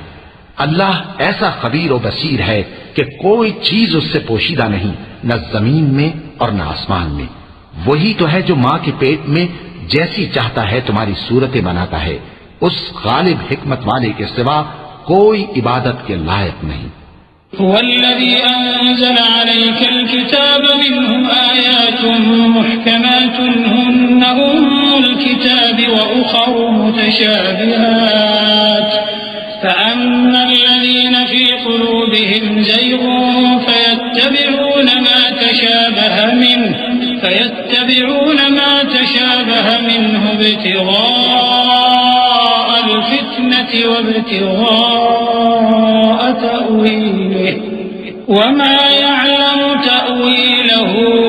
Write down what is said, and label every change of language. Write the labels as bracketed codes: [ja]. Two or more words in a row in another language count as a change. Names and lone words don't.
[ur] اللہ ایسا خبیر اور بصیر ہے کہ کوئی چیز اس سے پوشیدہ نہیں، نہ زمین میں اور نہ آسمان میں. وہی تو ہے جو ماں کے پیٹ میں جیسی چاہتا ہے تمہاری صورتیں بناتا ہے. اس غالب حکمت والے کے سوا کوئی عبادت کے لائق نہیں. [ar] هو الذي أنزل عليك الكتاب منه آيات محكمات هن أم الكتاب وأخر متشابهات فأما الذين في قلوبهم زيغ فيتبعون ما تشابه منه ابتغاء الفتنة وابتغاء تأويله وما يعلم تأويله